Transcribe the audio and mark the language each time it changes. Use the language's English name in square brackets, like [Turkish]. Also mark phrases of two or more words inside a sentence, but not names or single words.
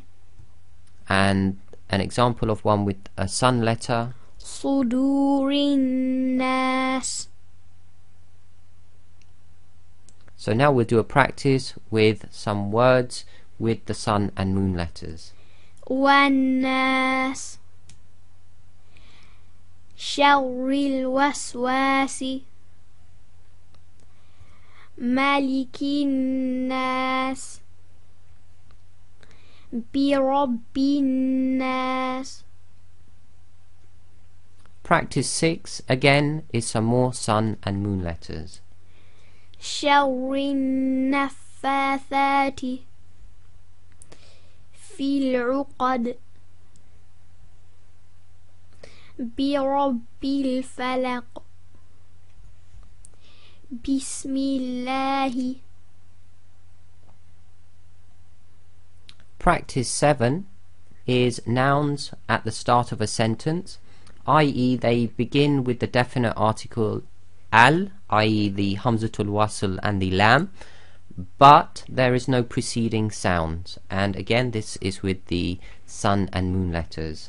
[English] and an example of one with a sun letter, [Arabic] صدور الناس. [English] So now we'll do a practice with some words with the sun and moon letters. [Arabic] والناس، شر الوسواس، ملك الناس، برب الناس. [English] Practice 6 again is some more sun and moon letters. [Arabic] شر النفاثات، في العقد، برب الفلق، بسم الله. [English] Practice 7 is nouns at the start of a sentence, i.e. they begin with the definite article al, i.e. the [Arabic] همزة الوصل [English] and the lam, but there is no preceding sound, and again this is with the sun and moon letters.